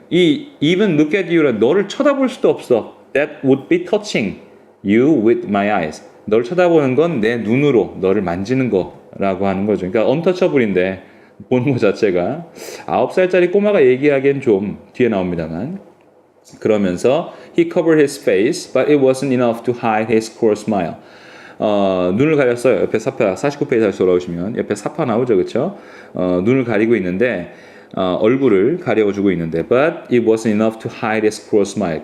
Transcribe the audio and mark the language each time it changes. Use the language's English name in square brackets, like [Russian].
[Korean] 이 even look at you는 너를 쳐다볼 수도 없어. [English] That would be touching you with my eyes. [Korean] 너를 쳐다보는 건 내 눈으로 너를 만지는 거라고 하는 거죠. 그러니까 untouchable인데 보는 것 자체가 9살짜리 꼬마가 얘기하기엔 좀 뒤에 나옵니다만. 그러면서 [English] he covered his face, but it wasn't enough to hide his cruel smile. [Korean] 눈을 가렸어요. 옆에 사파 49페이지 다시 돌아오시면 옆에 사파 나오죠, 그렇죠? 눈을 가리고 있는데 얼굴을 가려주고 있는데, [English] but it wasn't enough to hide his cruel smile.